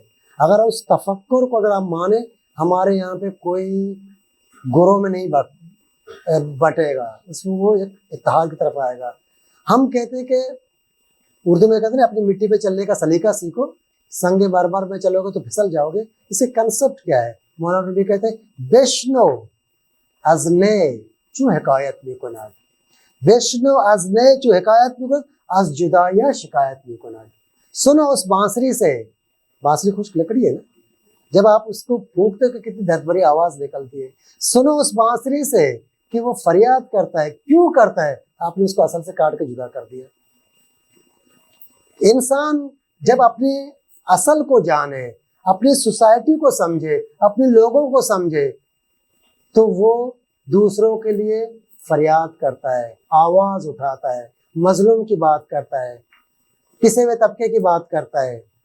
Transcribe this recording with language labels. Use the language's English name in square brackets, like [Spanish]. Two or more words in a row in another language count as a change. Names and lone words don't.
[Urdu] اگر اس تفکر کو اگر آپ مانیں، ہمارے یہاں پہ کوئی گروہ میں نہیں بٹے گا، اس میں وہ ایک اتحاد کی طرف آئے گا. ہم کہتے ہیں کہ اردو میں کہتے ہیں اپنی مٹی پہ چلنے کا سلیقہ سیکھو، سنگ بار میں چلو گے تو پھسل جاؤ گے. اس کا کنسپٹ کیا ہے؟ [Persian] مولانا رومی [Urdu] کہتے ہیں [Persian] بشنو از نے چو حکایت میکناد، بشنو از نے چو حکایت میکناد از جدایا شکایت میکناد. [Urdu] سنو اس بانسری سے، بانسری خشک لکڑی ہے نا، جب آپ اس کو پھونکتے تو کتنی درد بھری آواز نکلتی ہے. سنو اس بانسری سے کہ وہ فریاد کرتا ہے. کیوں کرتا ہے؟ آپ نے اس کو اصل سے کاٹ کے جدا کر دیا. انسان جب اپنی اصل کو جانے، اپنی سوسائٹی کو سمجھے، اپنے لوگوں کو سمجھے، تو وہ دوسروں کے لیے فریاد کرتا ہے، آواز اٹھاتا ہے، مظلوم کی بات کرتا ہے، پسے ہوئے طبقے کی بات کرتا ہے.